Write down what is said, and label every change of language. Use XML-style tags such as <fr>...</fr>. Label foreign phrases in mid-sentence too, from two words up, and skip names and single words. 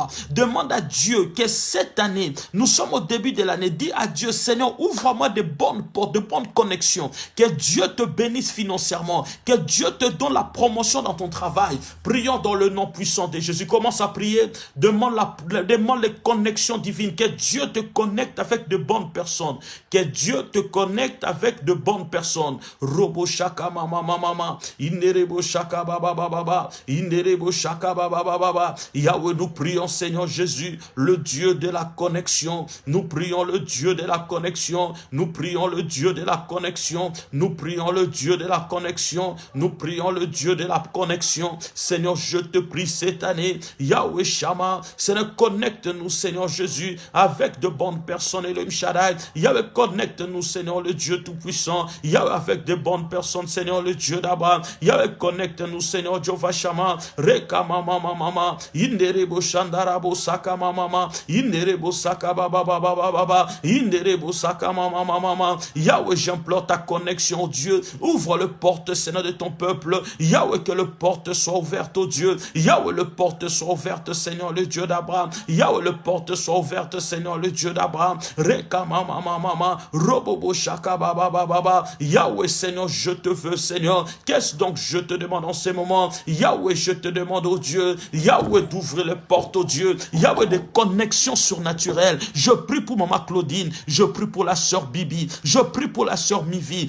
<fr>Demande à Dieu que cette année, nous sommes au début de l'année, dis à Dieu, Seigneur, ouvre-moi de bonnes portes, de bonnes connexions, que Dieu te bénisse financièrement, que Dieu te donne la promotion dans ton travail. Prions dans le nom puissant de Jésus. Commence à prier, demande les connexions divines, que Dieu te connecte avec de bonnes personnes, que Dieu te connecte avec de bonnes personnes. Robo shaka mama mama, inerebo shaka baba baba, inerebo shaka baba baba. Yahweh, nous prions, Seigneur Jésus, le Dieu de la connexion. Nous prions le Dieu de la connexion. Nous prions le Dieu de la connexion. Nous prions le Dieu de la connexion. Nous prions le Dieu de la connexion. Seigneur, je te prie cette année, Yahweh Shama, Seigneur, connecte-nous, Seigneur Jésus, avec de bonnes personnes, Elohim Shaddai. Yahweh, connecte-nous, Seigneur, le Dieu Tout-Puissant. Yahweh, avec de bonnes personnes, Seigneur, le Dieu d'Abraham. Yahweh, connecte-nous, Seigneur, Jehovah Shama. Reka mama mama, inderebo shandarabo saka mama, inderebo saka baba baba baba, inderebo saka mama mama. Yahweh, j'implore ta connexion, Dieu. Ouvre le porte, Seigneur, de ton peuple. Yahweh, que le porte soit ouverte, oh Dieu. Yahweh, le porte soit ouverte, Seigneur, le Dieu d'Abraham. Yahweh, le porte soit ouverte, Seigneur, le Dieu d'Abraham. Reka mama mama, robobo shaka baba baba. Yahweh, Seigneur, je te veux, Seigneur. Qu'est-ce donc je te demande en ces moments? Yahweh, je te demande, oh Dieu. Yahweh, d'ouvrir les portes, oh Dieu. Yahweh, des connexions surnaturelles. Je prie pour maman Claudine. Je prie pour la sœur Bibi. Je prie pour la sœur Mivi.</fr>